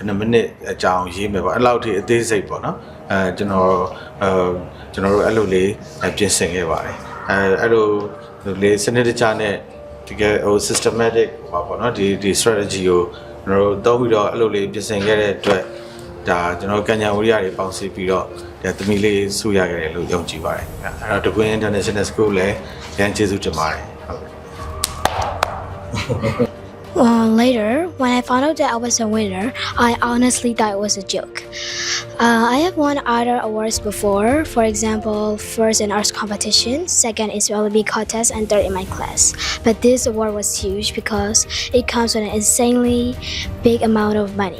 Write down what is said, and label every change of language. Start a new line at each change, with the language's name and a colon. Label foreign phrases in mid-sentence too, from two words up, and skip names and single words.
Burmese: နှစ်မိနစ်အကြောင်းရေးမယ်ပေါ့အဲ့လောက်ထိအသေးစိတ်ပေါ့နော်ကျွန်တော်တို့အဲ့လိုလေးပြင်ဆင်ခဲ့ပါတယ်အဲ့လိုလေးစနစ်တကျနဲ့တကယ်systematic ပေါ့နော်ဒီ strategy ကိုကျွန်တော်တို့သုံးပြီးတော့အဲ့လိုလေးပြင်ဆင်ခဲ့တဲ့အတွက်ဒါကျွန်တော်ကညာဝရိယတွေပေါင်းစည်းပြီးတော့ဒါသမီးလေးစုရခဲ့တယ်လို့ယုံကြည်ပါတယ်အဲ့တော့တကွင်း International School လည်းရန်ကျေးဇူးတင်ပါတယ်ဟုတ်
English: Later, when I found out that I was a winner, I honestly thought it was a joke. I have won other awards before, for example, first in arts competition, second in Olympic contest, and third in my class. But this award was huge because it comes with an insanely big amount of money.